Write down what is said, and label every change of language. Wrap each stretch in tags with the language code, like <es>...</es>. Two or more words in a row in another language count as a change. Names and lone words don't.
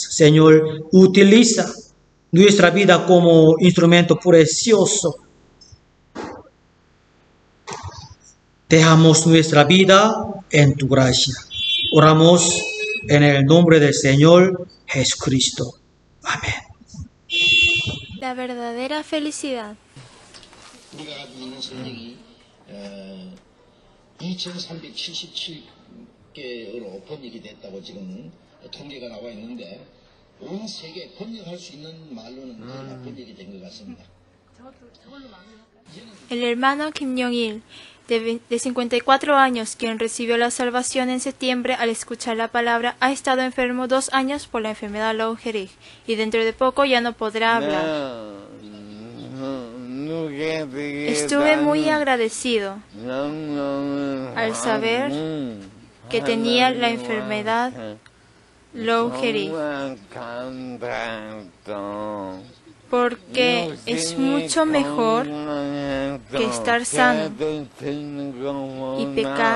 <es>Señor, utiliza nuestra vida como instrumento precioso. Dejamos nuestra vida en tu gracia. Oramos en el nombre del Señor Jesucristo. Amén. La verdadera felicidad.</es> <ko>우리가 가지고 있는 성경이 2377개로 번역이 됐다고 지금 통계가 나와 있는데 온 세계 번역할 수 있는 말로는 거의 다 번역이 된 것 같습니다.</ko> <es>El hermano Kim Jong-il, de 54 años, quien recibió la salvación en septiembre al escuchar la palabra, ha estado enfermo 2 años por la enfermedad Lou Gehrig y dentro de poco ya no podrá hablar. Estuve muy agradecido al saber que tenía la enfermedad Lou Gehrig, porque es mucho mejor que estar sano y pecar.</es>